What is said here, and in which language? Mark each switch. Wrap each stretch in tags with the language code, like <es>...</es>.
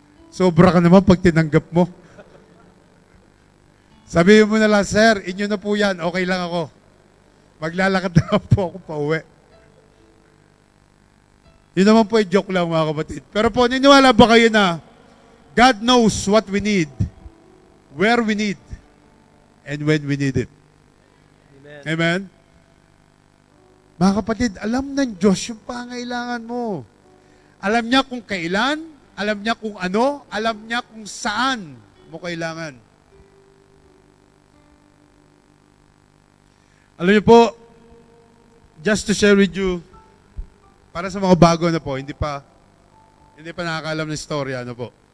<tl>Sobra ka naman pag tinanggap mo. Sabihin mo na lang, "Sir, inyo na po yan. Okay lang ako. Maglalakad na po ako pa uwi." Yun naman po ay joke lang, mga kapatid. Pero po, niniwala ba kayo na</tl> <en>God knows what we need, where we need, and when we need it? Amen. Amen?</en> <tl>Mga kapatid, alam ng Diyos yung pangailangan mo. Alam niya kung kailan, alam niya kung ano, alam niya kung saan mo kailangan. Alam niyo po,</tl> <en>just to share with you,</en> <tl>para sa mga bago na po, hindi pa nakakaalam ng storya, ano po.</tl>